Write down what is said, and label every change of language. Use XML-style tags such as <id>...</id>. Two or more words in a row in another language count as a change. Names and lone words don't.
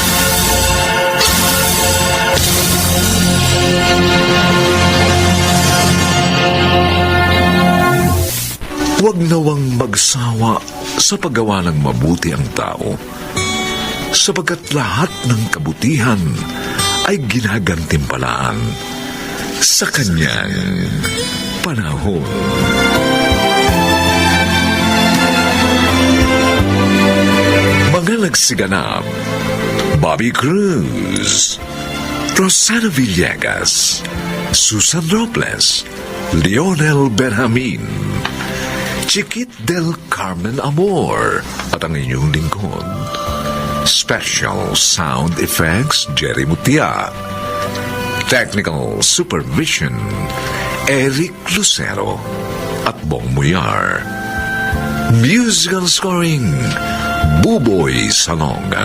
<tl>Huwag nawang magsawa sa paggawa ng mabuti ang tao, sapagkat lahat ng kabutihan ay ginagantimpalaan sa kanyang panahon. pinagsiganap, Bobby Cruz, Rosana Villegas, Susan Robles, Lionel Benjamin, Chiquit del Carmen Amor, at ang inyong lingkod.</tl> <en>Special Sound Effects, Jerry Mutia. Technical Supervision, Eric Lucero at Bong Muyar. Musical Scoring, Buboy Salonga.</en>